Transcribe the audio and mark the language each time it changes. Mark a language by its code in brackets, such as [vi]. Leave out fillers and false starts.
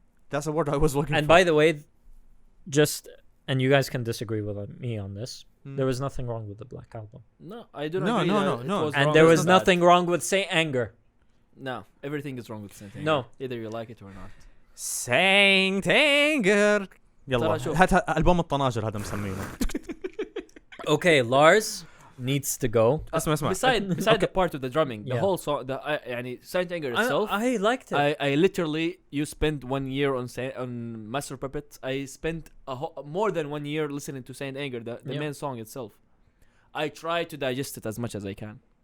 [en] That's the word I was looking for. And by the way, and you guys can disagree with me on this, there was nothing wrong with the Black Album. No, I don't agree. No. And there was nothing wrong with Saint Anger. No, everything is wrong with Saint Anger. No. Either you like it or not. Saint Anger. [ar] يلا هات ألبوم الطناجر هذا مسمينه. [en] Okay, Lars needs to go. [ar] اسمع. [en] Beside the part of the drumming, the whole song, يعني Saint Anger itself. I liked it. I literally, you spent 1 year on Master Puppets. I spent more than 1 year listening to Saint Anger, the main song itself. I try to digest it as much as I can.